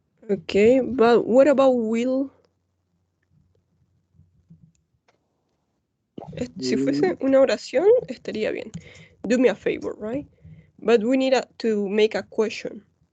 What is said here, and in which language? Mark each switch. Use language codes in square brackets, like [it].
[en] Okay, but what about will? [es] Si fuese una oración, estaría bien. [en] Do me a favor, right? But we need to make a question.